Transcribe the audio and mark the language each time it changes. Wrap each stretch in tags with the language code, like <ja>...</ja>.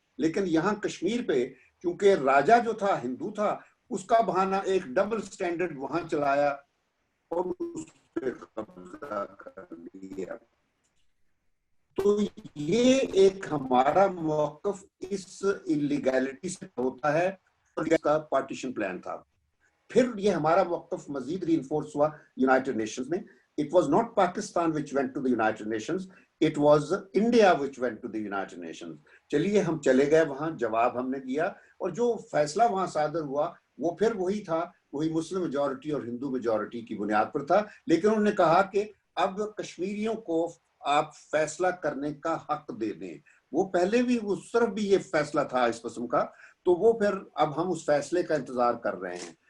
<ur>لیکن یہاں کشمیر پہ چونکہ راجہ جو تھا ہندو تھا, اس کا بہانہ ایک ڈبل سٹینڈرڈ وہاں چلایا اور اس پہ قبضہ کر لیا. تو یہ ایک ہمارا موقف اس انلیگیلٹی سے ہوتا ہے, اور اس کا پارٹیشن پلان تھا. پھر یہ ہمارا موقف مزید ری انفورس ہوا یونائٹڈ نیشنز میں.</ur> <en>It was not Pakistan which went to the United Nations, it was India which went to the United Nations.</en> <ur>چلیے ہم چلے گئے وہاں, جواب ہم نے دیا, اور جو فیصلہ وہاں صادر ہوا وہ پھر وہی تھا, وہی مسلم میجورٹی اور ہندو میجورٹی کی بنیاد پر تھا. لیکن انہوں نے کہا کہ اب کشمیریوں کو آپ فیصلہ کرنے کا حق دے دیں. وہ پہلے بھی اس طرف بھی یہ فیصلہ تھا اس قسم کا, تو وہ پھر اب ہم اس فیصلے کا انتظار کر رہے ہیں.</ur>